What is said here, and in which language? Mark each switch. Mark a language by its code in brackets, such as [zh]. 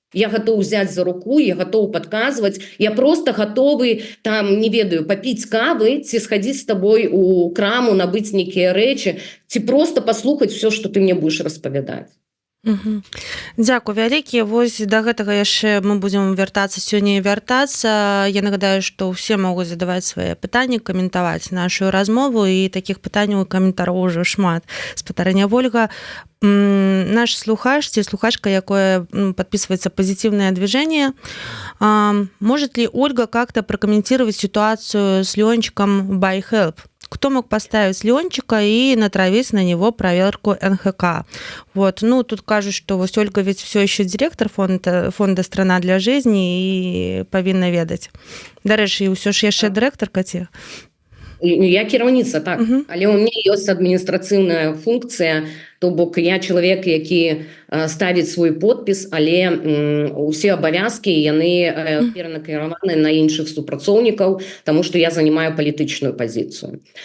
[be] Я гатоў узяць за руку, я гатоў падказваць, я просто гатовы, там, не ведаю, папіць кавы, ці схадзіць з табой у краму, набыць нейкія рэчы, ці просто паслухаць все, што ты мне будзеш распавядаць. Дзякуй вялікі. Вось да гэтага яшчэ мы будзем вяртацца сёння і вяртацца. Я нагадаю, што ўсе могуць задаваць свае пытанні, каментаваць нашу размову, і такіх пытанняў і каментараў ужо шмат. Спадарня Вольга, наш слухач ці слухачка, [ru] якое подписывается позитивное движение, может ли Ольга как-то прокомментировать ситуацию с Леончиком by Help? Кто мог поставить Леончика и натравить на него проверку НХК? Вот. Тут кажут, что вот Ольга ведь все еще директор фонда «Страна для жизни» и повинна ведать. [be] Дарэчы, і ўсё ж яшчэ дырэктарка ці? Я кіраўніца, так. Але ў мяне ёсць адміністрацыйная функція То бок я чалавек, які ставіць свой подпіс, але усе абавязкі яны перанакіраваны на іншых супрацоўнікаў, таму што я занимаю палітычную пазіцыю.